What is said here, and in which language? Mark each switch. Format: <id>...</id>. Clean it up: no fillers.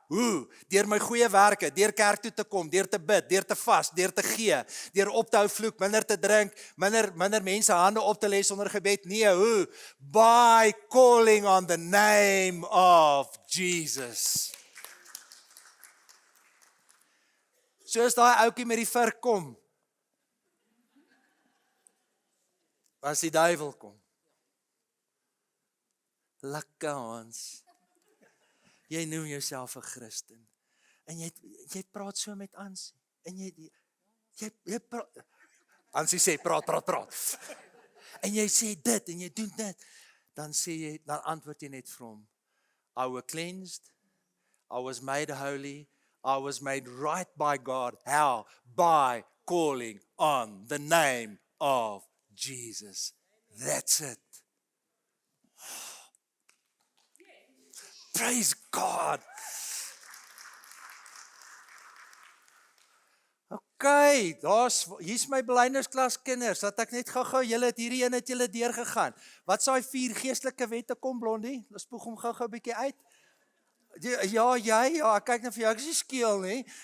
<af>Hoe? Deur my goeie werke, deur kerk toe te kom, deur te bid, deur te vas, deur te gee, deur op te hou vloek, minder te drink, minder mense hande op te lê sonder gebed. Nee, hoe?</af> <en>By calling on the name of Jesus.</en> <af>Soos daai ouetjie met die vurk kom, as die duiwel kom. Lekker Hans. Jy noem jouself 'n Christen. En jy praat so met Ansie. En jy praat. Ansie sê praat. En jy sê dit en jy doen dit. Dan antwoord jy net vir hom.</af> <en>I was cleansed. I was made holy. I was made right by God. How? By calling on the name of Jesus. That's it. Praise God.</en> <af>Okay, hier's my belydensklas kinders, dat ek net gou-gou, julle het hierdie een het julle deurgegaan. Wat is daai 4 geestelike wette kom Blondie? Ons spoeg hom gou-gou 'n bietjie uit. Ja, ek kyk nou vir jou, ek is nie skeel nie.</af>